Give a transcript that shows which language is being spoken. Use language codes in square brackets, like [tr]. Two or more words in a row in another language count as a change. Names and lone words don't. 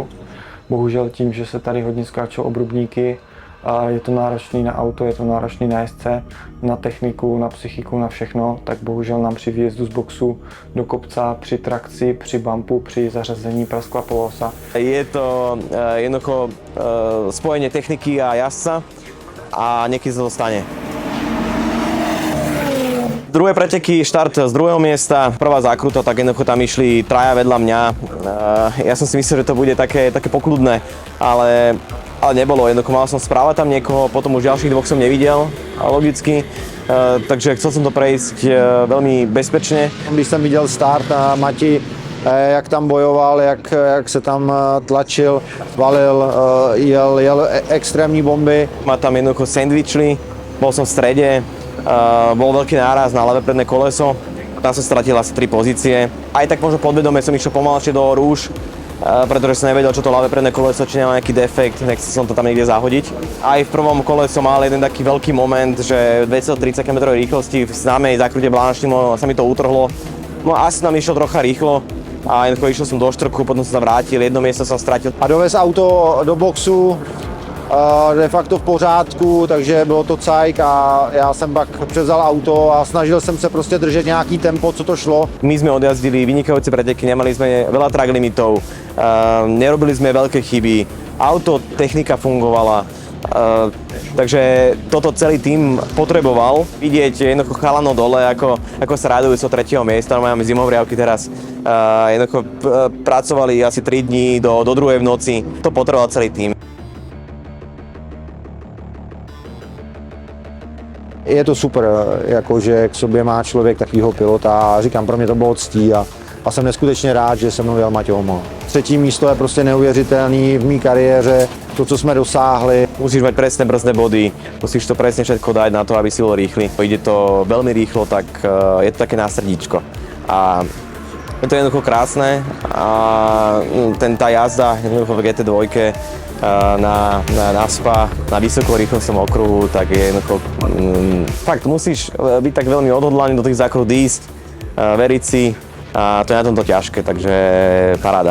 [cs] Bohužel tím, že se tady hodně skáčou obrubníky, a je to náročný na auto, je to náročný na jezdce, na techniku, na psychiku, na všechno, tak bohužel nám při výjezdu z boxu do kopca, při trakci, při bumpu, při zařazení praskla polosa. [sk] Je to jednoducho spojenie techniky a jazdca a niekedy sa to stane. Druhé preteky, štart z druhého miesta, prvá zákruta, tak jednoducho tam išli traja vedľa mňa. Ja som si myslel, že to bude také pokľudné, ale nebolo. Jednoducho mal som správať tam niekoho, potom už ďalších dvoch som nevidel, logicky. Takže chcel som to prejsť veľmi bezpečne. [cs] Když jsem viděl start a Mati, jak tam bojoval, jak se tam tlačil, valil, jel extrémní bomby. [sk] Ma tam jednoducho sandvičli, bol som v strede, bol veľký náraz na ľavé predné koleso, tam som stratil asi 3 pozície. Aj tak možno podvedome som išiel pomalšie do Rúž, pretože som nevedel, čo to ľavé predné koleso, či nemá nejaký defekt, nechcel som to tam niekde zahodiť. Aj v prvom kole som mal jeden taký veľký moment, že 230 km rýchlosti v známej zákrute Blanchimo sa mi to utrhlo. No asi tam išiel trocha rýchlo a jednoducho išiel som do štrku, potom som sa vrátil, jedno miesto som stratil. [cs] A dovez auto do boxu, [la] de facto [cs] v pořádku, takže bylo to cajk a já jsem pak převzal auto a snažil jsem se prostě držet nějaký tempo, co to šlo. [sk] My sme odjazdili vynikajúce preteky, nemali sme veľa track limitov, nerobili sme veľké chyby, auto, technika fungovala, takže toto celý tím potreboval. Vidieť jednoducho chalanov dole, ako sa radujú zo 3. miesta, máme zimohriavky teraz, jednoducho pracovali asi 3 dní do 2. v noci, to potreboval celý tím. [cs] Je to super, jakože k sobě má člověk takovýho pilota a říkám, pro mě to bylo ctí a jsem neskutečně rád, že se mnou jel Matěj Homol. Třetí místo je prostě neuvěřitelný v mé kariéře, to, co jsme dosáhli. [sk] Musíš mať presné brzdné body, musíš to presne všetko dať na to, aby si bol rýchly. Ide to veľmi rýchlo, tak je to také na srdíčko. A je to jednoducho krásne a tá jazda jednoducho v GT2 na SPA, na vysokorýchlostnom okruhu, tak je jednoducho fakt musíš byť tak veľmi odhodlaný do tých zákrut ísť, veriť si a to je na tomto ťažké, takže paráda.